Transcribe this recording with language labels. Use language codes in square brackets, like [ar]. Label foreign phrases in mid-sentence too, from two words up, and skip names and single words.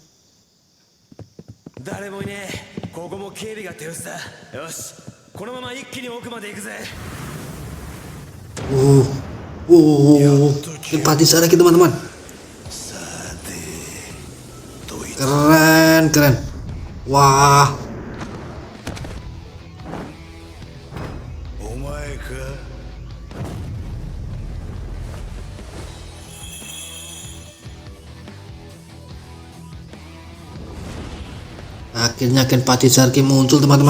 [ja] 誰もいねえ。ここも警備が手薄だ。よし、このまま一気に奥まで行くぜ。 [id] Kenpachi Zaraki teman-teman. Keren. Wah. Akhirnya Kenpachi Zaraki muncul teman-teman.